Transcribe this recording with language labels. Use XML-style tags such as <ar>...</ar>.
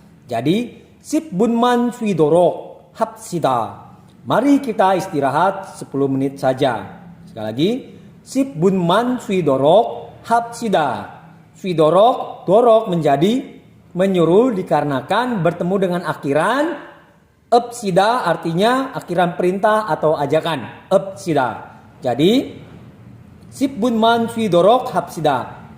<id>Jadi</id> <ko>10분만 쉬도록 합시다.</ko> <id>Mari kita istirahat 10 menit saja. Sekali lagi</id> <ko>10분만 쉬도록 합시다.</ko> <id>쉬도록 dorok menjadi menyuruh dikarenakan bertemu dengan akhiran. 합시다 artinya akhiran perintah atau ajakan. 합시다. Jadi</id> <ko>10분만 쉬도록 합시다.</ko>